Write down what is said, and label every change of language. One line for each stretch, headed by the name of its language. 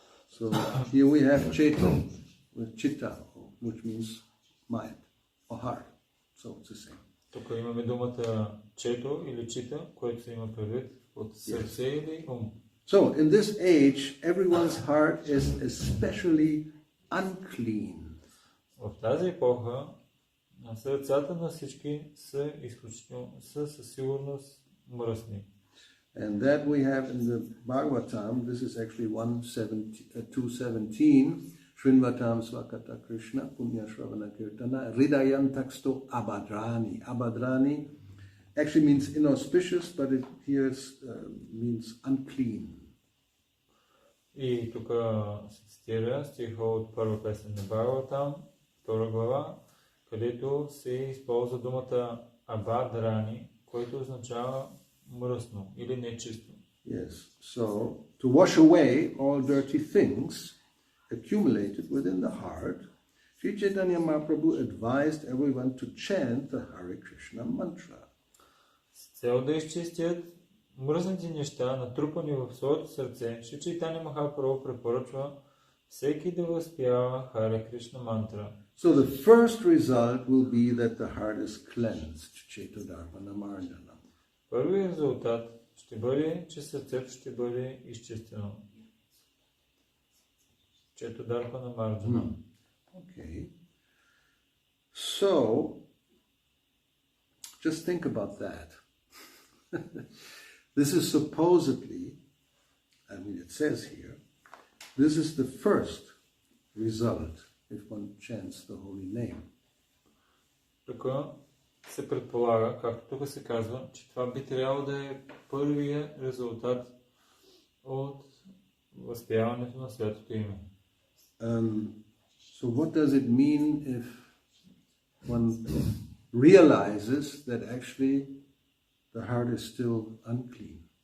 English: So here we have Cheto, with Chitta, which means mind or heart. So it's the same.
Bulgarian: Тук имаме думата чето или чита, което се има предвид от сърце или ум.
English: So in this age, everyone's heart is especially unclean.
Bulgarian: В тази епоха сърцата на всички са изключително, със сигурност мръсни.
English: And that we have in the Bhagavatam, this is actually 217,
Sanskrit: Shrinvatam Svakata Krishna, Punya Shravana Kirtana, Hridayantaksto Abadrani.
English: Abadrani actually means inauspicious, but it here means unclean.
Bulgarian: И тук се цитира стиха от първа песен на Бхагаватам, втора глава, където се използва думата Абадрани, което означава мръсно или нечисто.
English: Yes, so to wash away all dirty things accumulated within the heart, Sri Chaitanya Mahaprabhu advised everyone to chant the Hare Krishna mantra.
Bulgarian: С цел да изчистят мръсните неща, натрупани в своето сърце, Шри Чайтanya Махапрабху препоръчва всеки да възпява Харе Кришна мантра.
English: So the first result will be that the heart is cleansed,
Sanskrit: Cetodarpana Marjana.
Bulgarian: Първият резултат ще бъде, че сърцето ще бъде изчистено.
Sanskrit: Cetodarpana Marjana.
English: Okay. So, just think about that. This is supposedly, it says here, this is the first result if one chants the holy name.
Bulgarian: Тук се предполага, както тук се казва, че това би трябвало да е първия резултат от възпяването на Святото име.
English: So what does it mean if one realizes that actually the heart is still unclean?